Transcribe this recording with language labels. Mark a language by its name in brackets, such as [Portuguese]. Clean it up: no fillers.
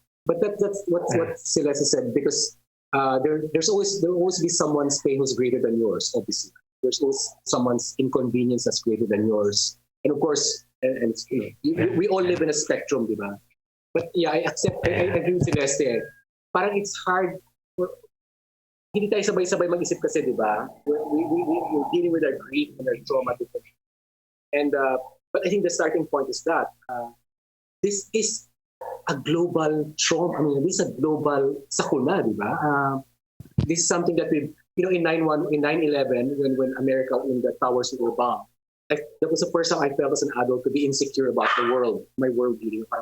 [English] But that's what Celeste said, because there'll always be someone's pain who's greater than yours. Obviously, there's always someone's inconvenience that's greater than yours, and of course. And we all live in a spectrum, di ba? But yeah, I agree with Celeste. Parang it's hard. [Filipino] Hindi tayo sabay-sabay mag-isip kasi, di ba? [English] We're dealing with our grief and our trauma. And but I think the starting point is that this is a global trauma. I mean, this is a global sakuna, di ba? This is something that in 9/11, when America, when the towers were bombed, that was the first time I felt as an adult to be insecure about the world, my world view.